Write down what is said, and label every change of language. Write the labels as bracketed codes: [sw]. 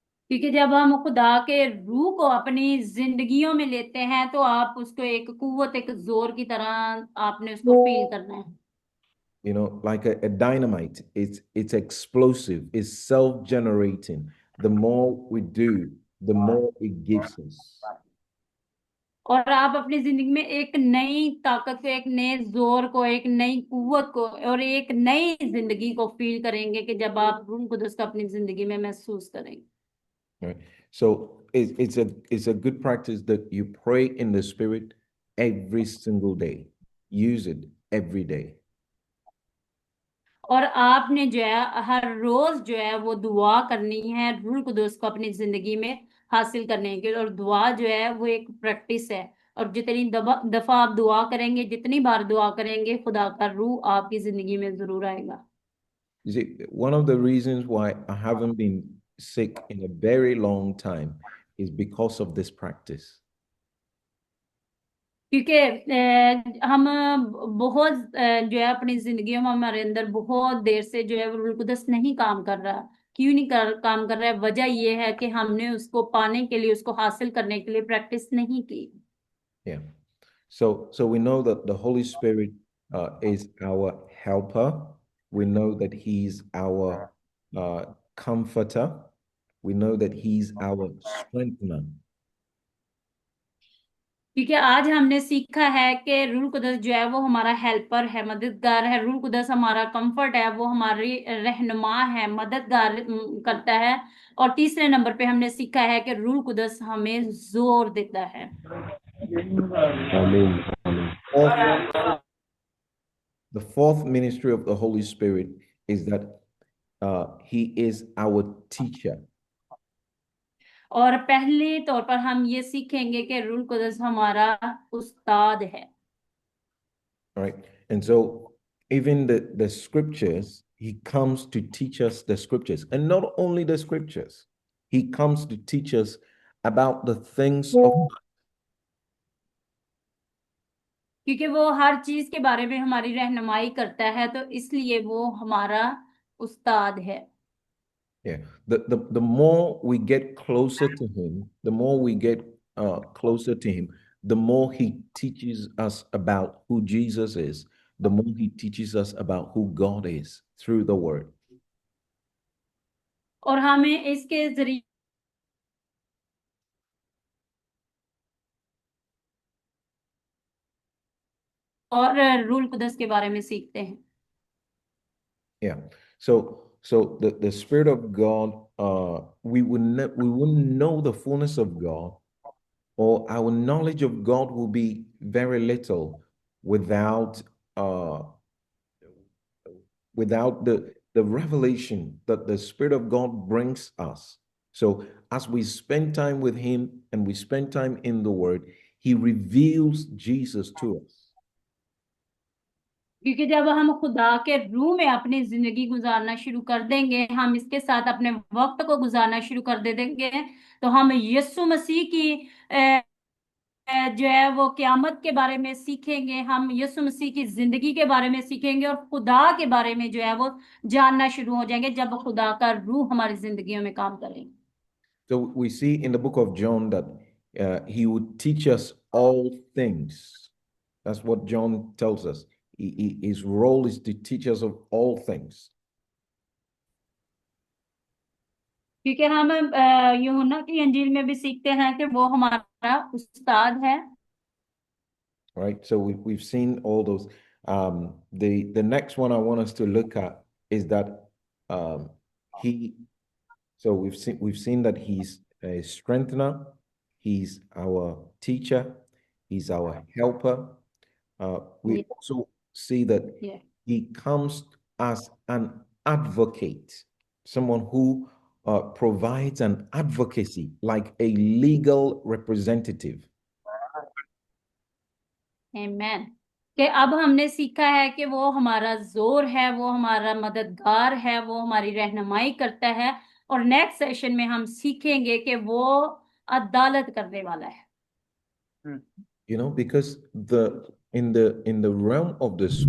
[hi] क्योंकि जब हम खुदा के रूह को अपनी जिंदगियों में लेते हैं तो आप उसको एक कुव्वत, एक जोर की तरह आपने उसको फील करना है। [en] Like a dynamite. It's explosive, it's self-generating. The more we do, the more it gives us. [hi] और आप अपनी जिंदगी में एक नई ताकत को, एक नए जोर को, एक नई कुव्वत को और एक नई जिंदगी को फील करेंगे कि जब आप रूह कुदस को अपनी जिंदगी में महसूस करेंगे। [en] Right. So it's a good practice that you pray in the spirit every single day. Use it every day. [hi] और आपने जो है हर रोज जो है वो दुआ करनी है रूह कुदस को अपनी जिंदगी में हासिल करने के, और दुआ जो है वो एक प्रैक्टिस है। और जितनी दफा आप दुआ करेंगे, जितनी बार दुआ करेंगे, खुदा का रूह आपकी जिंदगी में जरूर आएगा। [en] You see, one of the reasons why I haven't been sick in a very long time is because of this practice. [hi] क्योंकि हम बहुत जो है अपनी जिंदगी में हमारे अंदर बहुत देर से जो है वो रूह कुदस नहीं काम कर रहा। क्यों नहीं काम कर रहा है? वजह ये है कि हमने उसको पाने के लिए, उसको हासिल करने के लिए प्रैक्टिस नहीं की। [en] Yeah. So we know that the Holy Spirit is our helper. We know that He's our comforter. We know that He's our strengthener. [hi] क्योंकि आज हमने सीखा है कि रूल कुदस जो है वो हमारा हेल्पर है, मददगार है। रूल कुदस हमारा कंफर्ट है, वो हमारी रहनुमा है, मददगार करता है। और तीसरे नंबर पे हमने सीखा है कि रूल कुदस हमें जोर देता है। [en] Amen. Amen. The fourth ministry of the Holy Spirit is that He is our teacher. [hi] और पहले तौर पर हम ये सीखेंगे कि रूल कुदस हमारा उस्ताद है। [en] Right? And so even the scriptures, He comes to teach us the scriptures. And not only the scriptures, He comes to teach us about the things of God. [hi] क्योंकि वो हर चीज के बारे में हमारी रहनुमाई करता है, तो इसलिए वो हमारा उस्ताद है। [en] Yeah. The more we get closer to Him, the more we get closer to Him, the more He teaches us about who Jesus is, the more He teaches us about who God is through the Word. [hi] और हमें इसके जरिए और rule कुदस के बारे में सीखते हैं। [en] Yeah. So the Spirit of God, we wouldn't know the fullness of God, or our knowledge of God will be very little without uh without the revelation that the Spirit of God brings us. So as we spend time with Him and we spend time in the Word, He reveals Jesus to us. [hi] क्योंकि जब हम खुदा के रूह में अपनी जिंदगी गुजारना शुरू कर देंगे, हम इसके साथ अपने वक्त को गुजारना शुरू कर दे देंगे, तो हम यीशु मसीह की जो है वो क़यामत के बारे में सीखेंगे, हम यीशु मसीह की जिंदगी के बारे में सीखेंगे, और खुदा के बारे में जो है वो जानना शुरू हो जाएंगे जब खुदा का रूह हमारी जिंदगियों में काम करेगा। [en] So we see in the book of John that He would teach us all things. That's what John tells us. His role is to teach us of all things. [hi] क्योंकि हम यूहन्ना की इंजील में भी सीखते हैं कि वो हमारा उस्ताद है। [en] Right. So we've seen all those. The next one I want us to look at is that he. So we've seen that He's a strengthener. He's our teacher. He's our helper. We Yeah. also see that Yeah. He comes as an advocate, someone who provides an advocacy, like a legal representative. [hi] आमेन। कि अब हमने सीखा है कि वो हमारा जोर है, वो हमारा मददगार है, वो हमारी रहनुमाई करता है। और नेक्स्ट सेशन में हम सीखेंगे कि वो अदालत करने वाला है। [en] You know, because in the realm of the